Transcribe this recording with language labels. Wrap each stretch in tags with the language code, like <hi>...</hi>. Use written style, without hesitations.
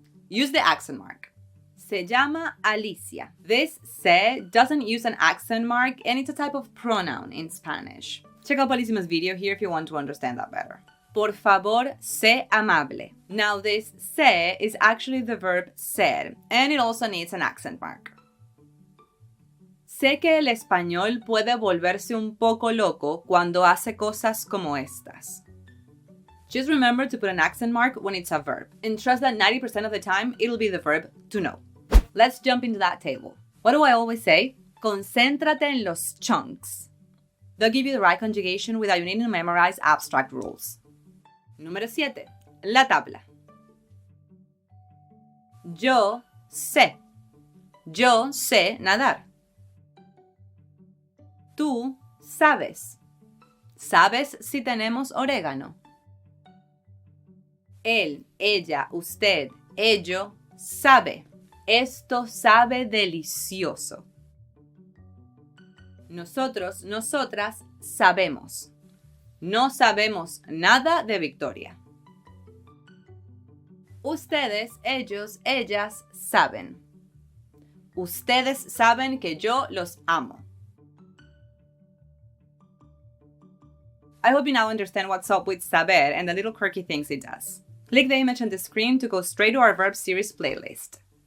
<en>Use the accent mark.</en> <es>Se llama Alicia.</es> <en>This sé doesn't use an accent mark and it's a type of pronoun in Spanish. Check out Paulísima's video here if you want to understand that better.</en> <es>Por favor, sé amable.</es> <en>Now this sé is actually the verb ser and it also needs an accent mark.</en> <es>Sé que el español puede volverse un poco loco cuando hace cosas como estas.</es> <en>Just remember to put an accent mark when it's a verb and trust that 90% of the time it'll be the verb to know. Let's jump into that table. What do I always say?</en> <es>Concéntrate en los chunks.</es> <en>They'll give you the right conjugation without you needing to memorize abstract rules.</en> <es>Número 7. La tabla. Yo sé. Yo sé nadar. Tú sabes. ¿Sabes si tenemos orégano? Él, ella, usted, ello, sabe. Esto sabe delicioso. Nosotros, nosotras, sabemos. No sabemos nada de Victoria. Ustedes, ellos, ellas, saben. Ustedes saben que yo los amo.</es> <en>I hope you now understand what's up with saber and the little quirky things it does. Click the image on the screen to go straight to our verb series playlist.</en>